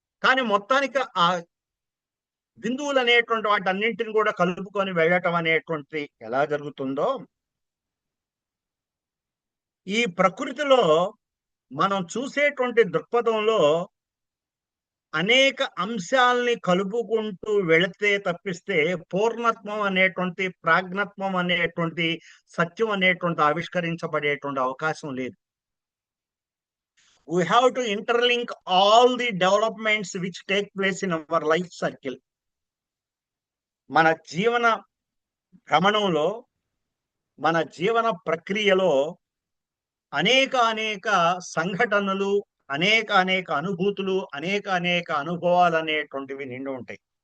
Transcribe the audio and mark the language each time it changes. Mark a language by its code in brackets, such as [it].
[te] కానీ మొత్తానికి ఆ బిందువులు అనేటువంటి వాటి అన్నింటిని కూడా కలుపుకొని వెళ్ళటం అనేటువంటి ఎలా జరుగుతుందో, ఈ ప్రకృతిలో మనం చూసేటువంటి దృక్పథంలో అనేక అంశాలని కలుపుకుంటూ వెళితే తప్పిస్తే పూర్ణత్వం అనేటువంటి, ప్రాజ్ఞత్వం అనేటువంటి, సత్యం అనేటువంటి ఆవిష్కరించబడేటువంటి అవకాశం లేదు. [en] We have to interlink all the developments which take place in our life circle. [te] మన జీవన భ్రమణంలో, మన జీవన ప్రక్రియలో అనేక సంఘటనలు, అనేక అనుభూతులు, అనేక అనుభవాలు అనేటువంటివి నిండి ఉంటాయి.